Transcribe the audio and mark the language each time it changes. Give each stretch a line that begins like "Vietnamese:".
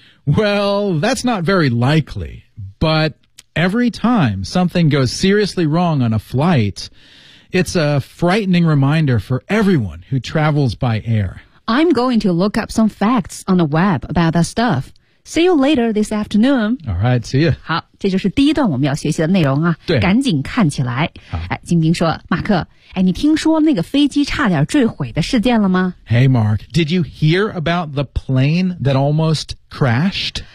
English: Well, that's not very likely, but every time something goes seriously wrong on a flight... It's a frightening reminder for everyone who travels by air. I'm going to look up some facts on the web about that stuff. See you later this afternoon. All right, see you.
Chinese: 好，这就是第一段我们要学习的内容啊。对，赶紧看起来。好，晶晶说，马克，哎，你听说那个飞机差点坠毁的事件了吗？
English: Hey, Mark, did you hear about the plane that almost crashed?